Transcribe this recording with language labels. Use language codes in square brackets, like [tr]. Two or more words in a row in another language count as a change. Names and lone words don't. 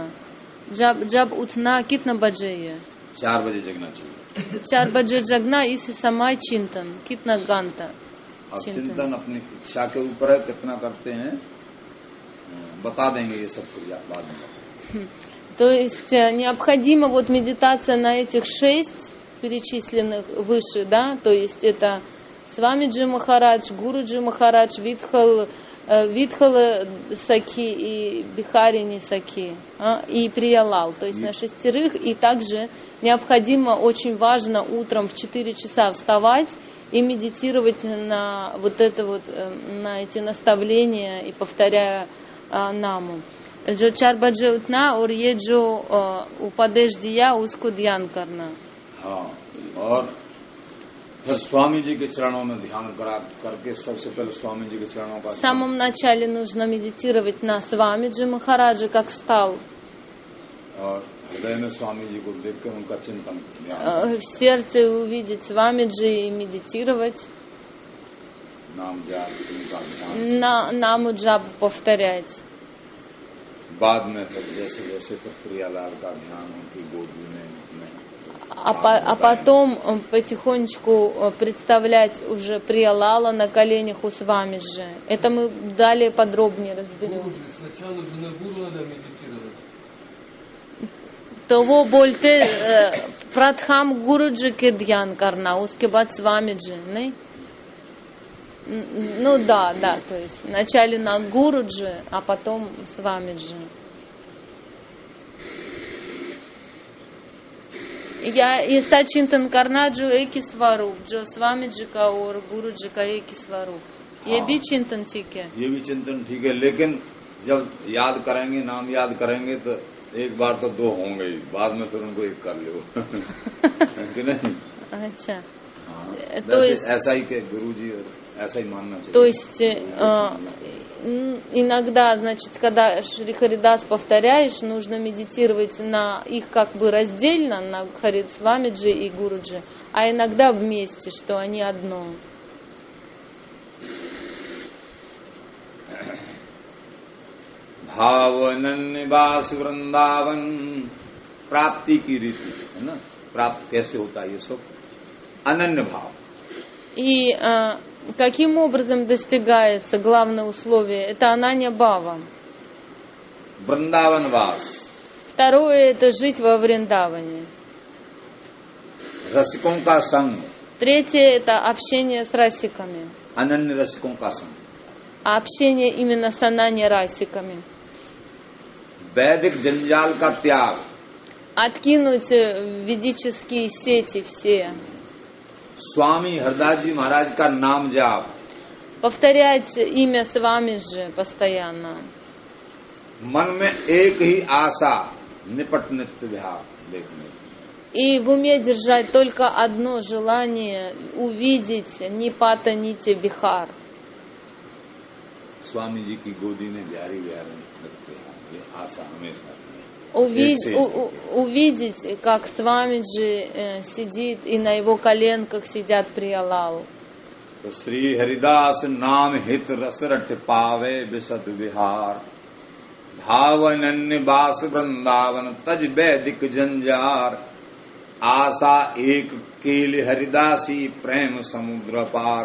[hi] जब उठना कितना बजे है? 4 बजे जगना चाहिए। 4 बजे जगना, इस समय चिंतन कितना घंटा? अब चिंतन अपनी इच्छा के ऊपर है, कितना करते हैं बता देंगे, ये सब बाद में। [ru] То есть необходима вот медитация на этих 6 перечисленных выше, да, то есть это Свамиджи Махарадж, Гуруджи Махарадж, Витхала Саки и Бихарини Саки, и Приялал, то есть на 6, и также необходимо, очень важно утром в 4 часа вставать и медитировать на вот это вот, на эти наставления и повторяя наму. [hi] जो 4 बजे उठना और ये जो उपदेश दिया उसको ध्यान करना। हाँ, और फिर स्वामी जी के चरणों में ध्यान करके सबसे पहले स्वामी जी के चरणों का। [ru] В самом начале нужно медитировать на Свамиджи Махараджа, как встал. [hi] और हृदय में स्वामी जी को देखकर उनका चिंतन, [ru] в сердце увидеть Свамиджи и медитировать. [hi] नाम जाप, उनका ध्यान, [ru] наму джап повторять. [hi] बाद में फिर जैसे जैसे फिर प्रियालाल का ध्यान उनकी गोदी में [ru] А потом потихонечку представлять уже Приялала на коленях у Свамиджи. Это мы далее подробнее разберем. Сначала же на гуру надо медитировать. [hi] तो वो बोलते प्रथम गुरु जी के ध्यान करना, उसके बाद स्वामी जी, नहीं? [ru] Ну да, то есть вначале на гуру जी, а потом स्वामी जी. [hi] ये सचिंतन करना जो एक ही स्वरूप, जो स्वामी जी का और गुरु जी का एक ही स्वरूप, ये भी चिंतन ठीक है. ये भी चिंतन ठीक है, लेकिन जब याद करेंगे, नाम याद करेंगे तो एक बार तो दो होंगे ही, बाद में फिर उनको एक कर लो. कि नहीं? अच्छा. तो ऐसा ही के गुरुजी, ऐसा ही मानना चाहिए. [ru] То есть иногда, значит, когда Шри Харидас повторяешь, нужно медитировать на их как бы раздельно, на Харид Свамиджи и Гуруджи, а иногда вместе, что они одно. [hi] भावनन्य वास वृंदावन प्राप्ति की रीति है ना. प्राप्त कैसे होता है ये सब? अनन्य भाव. [ru] И каким образом достигается главное условие? Это ананья бхава. [hi] वृंदावन वास. [ru] Второе — это жить во Вриндаване. [hi] रसिकों का संग. [ru] Третье — это общение с расиками. [hi] अनन्य रसिकों का संग. [ru] А общение именно с ананья-расиками. [hi] वैदिक जंजाल का त्याग. [ru] Откинуть ведические сети все. [hi] स्वामी हरदास जी महाराज का नाम जाप. [ru] Повторять имя Свамиджи постоянно. [hi] मन में एक ही आशा, निपट नित्य विहार देखने. [ru] И в уме держать только одно желание — увидеть Нипата Нити Бихар. [hi] स्वामी जी की गोदी में बिहारी बिहारी नित्य विहार, ये आशा हमेशा. [ru] Увидеть, как Свамиджи сидит, и на его коленках сидят Приялал. [hi] तो श्री हरिदास नाम हित रस रट पावे विशद विहार. भावनन्य बास वृंदावन तज वैदिक जंजार. आशा एक केल हरिदासी प्रेम समुद्र पार.